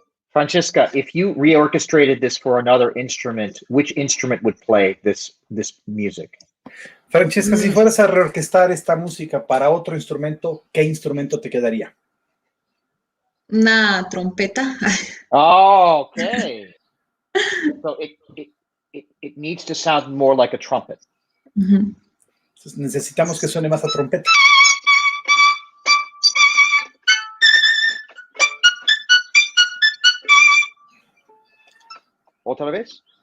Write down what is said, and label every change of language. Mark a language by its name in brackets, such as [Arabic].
[English] Francesca, if you reorchestrated this for another instrument, which instrument would play this music? [Spanish] Francesca, si fueras a reorquestar esta música para otro instrumento, ¿qué instrumento te quedaría? Una trompeta. [English] Oh, okay. So it needs to sound more like a trumpet. Ujú. [Spanish] Entonces necesitamos que suene más a trompeta. ¿Otra vez?